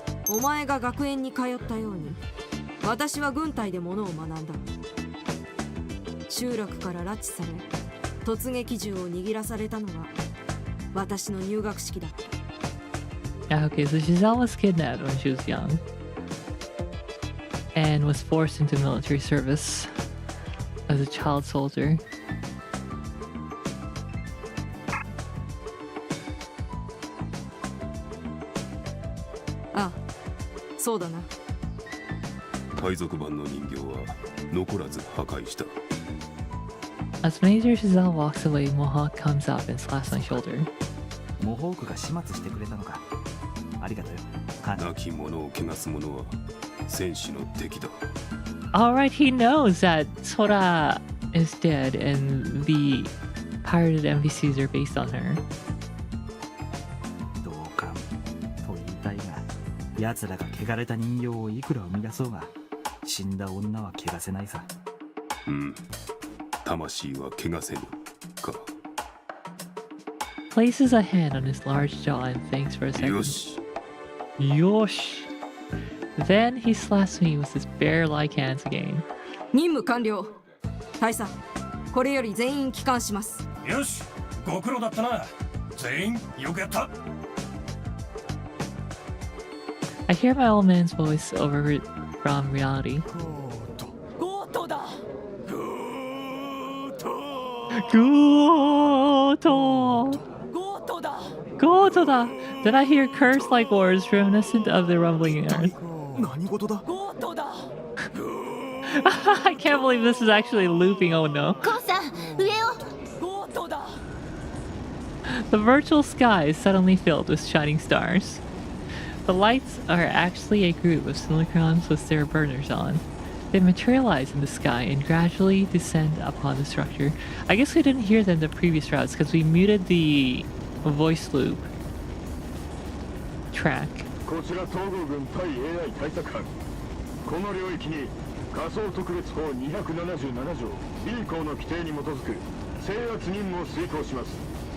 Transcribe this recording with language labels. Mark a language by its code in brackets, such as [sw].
[ja] お前が学園に通ったように、私は軍隊で物を学んだ。集落から拉致され、突撃銃を握らされたのが私の入学式だった。 [en] Yeah, okay, so Giselle was kidnapped when she was young and was forced into military service as a child soldier. [ja] ああ、そうだな。海賊版の人形は残らず破壊した。 [en] As Major Giselle walks away, Mohawk comes up and slaps my shoulder. [ja] モホークが始末してくれたのか。ありがとうよ。亡き者を汚す者は戦士の敵だ。 [en] Alright, he knows that Sora is dead and the pirated NPCs are based on her. [ja] 同感と言いたいが、奴らが汚れた人形をいくら生み出そうが、死んだ女は汚せないさ。うん。魂は汚せぬか。 [en] Places a hand on his large jaw and thanks for a second. [ja] よし。よし. [en] Then he slaps me with his bear-like hands again. [ja] 任務完了。大佐、これより全員帰還します。よし、ご苦労だったな。全員よくやった。 [en] I hear my old man's voice over from reality. [ja] ゴートだ。 Goto da. [en] Then I hear curse-like words reminiscent of the rumbling earth. [ja] 何事だ。 [en] I can't believe this is actually looping. Oh no. [ja] コウさん、上を。 [en] The virtual sky is suddenly filled with shining stars. The lights are actually a group of simulacrons with their burners on. They materialize in the sky and gradually descend upon the structure. I guess we didn't hear them in the previous routes because we muted the voice loop track. [ja] こちら東郷軍対 AI 対策班。この領域に仮想特別法277条 B 項の規定に基づく制圧任務を遂行します。